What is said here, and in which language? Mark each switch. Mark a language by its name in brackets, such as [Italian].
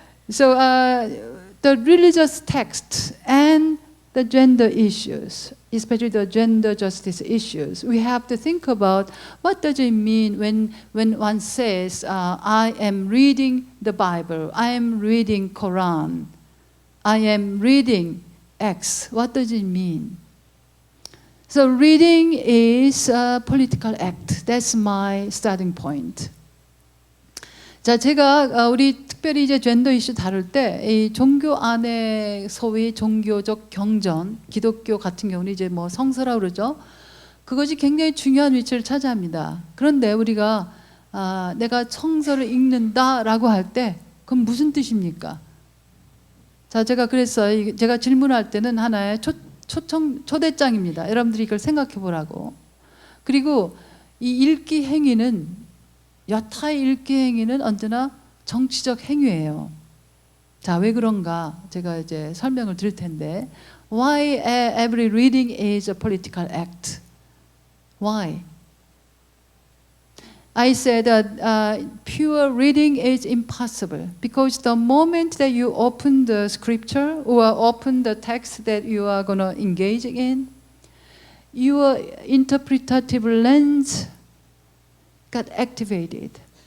[English] So the religious text and the gender issues, especially the gender justice issues, we have to think about what does it mean when one says, I am reading the Bible, I am reading Quran, I am reading X. What does it mean? So reading is a political act. That's my starting point. [Korean] 자, 제가 우리 특별히 이제 젠더 이슈 다룰 때 이 종교 안에 소위 종교적 경전, 기독교 같은 경우는 이제 뭐 성서라고 그러죠. 그것이 굉장히 중요한 위치를 차지합니다. 그런데 우리가 내가 성서를 읽는다라고 할 때 그건 무슨 뜻입니까? 자, 제가 그랬어요. 제가 질문할 때는 하나의 초대장입니다. 여러분들이 이걸 생각해 보라고. 그리고 이 읽기 행위는 여타의 읽기 행위는 언제나 정치적 행위예요. 자, 왜 그런가? 제가 이제 설명을 드릴 텐데, [English] why every reading is a political act? Why? I said that pure reading is impossible because the moment that you open the scripture or open the text that you are going to engage in, your interpretative lens got activated.